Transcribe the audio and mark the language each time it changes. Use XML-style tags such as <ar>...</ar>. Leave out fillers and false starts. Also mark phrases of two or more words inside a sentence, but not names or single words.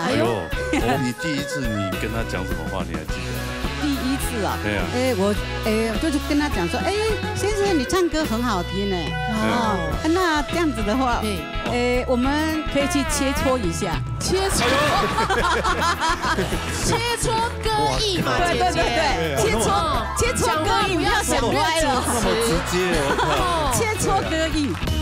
<zh>哎呦，你第一次你跟他講什麼話，你還記得？第一次啊。對啊。我就是跟他講說，先生你唱歌很好聽呢。那這樣子的話，我們可以去切磋一下。切磋歌藝嘛，姐姐。切磋歌藝，不要想歪了。那麼直接，切磋歌藝。</zh>